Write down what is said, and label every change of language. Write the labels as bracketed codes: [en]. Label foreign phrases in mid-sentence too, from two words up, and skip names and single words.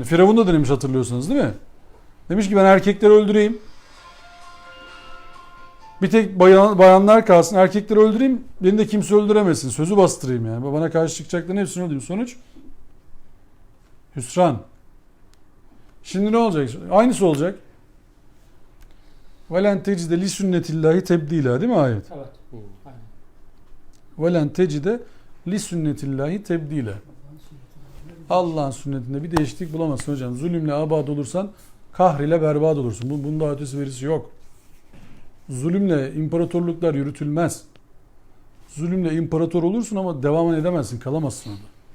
[tr] Firavun da denemiş, hatırlıyorsunuz değil mi? Demiş ki ben erkekleri öldüreyim. Bir tek bayanlar kalsın, erkekleri öldüreyim. Beni de kimse öldüremesin. Sözü bastırayım yani. Bana karşı çıkacakların hepsini öldüreyim. Sonuç? Hüsran. Şimdi ne olacak? Aynısı olacak. [ar] وَلَنْ تَجِدَ لِسُنَّةِ اللّٰهِ تَبْد۪يلًا [tr] değil mi ayet? Evet. Aynen. [ar] وَلَنْ تَجِدَ لِسُنَّةِ اللّٰهِ تَبْد۪يلًا [tr] Allah'ın sünnetinde bir değişiklik bulamazsın hocam. Zulümle abad olursan kahriyle berbat olursun. Bunda ötesi verisi yok. Zulümle imparatorluklar yürütülmez. Zulümle imparator olursun ama devam edemezsin, kalamazsın orada.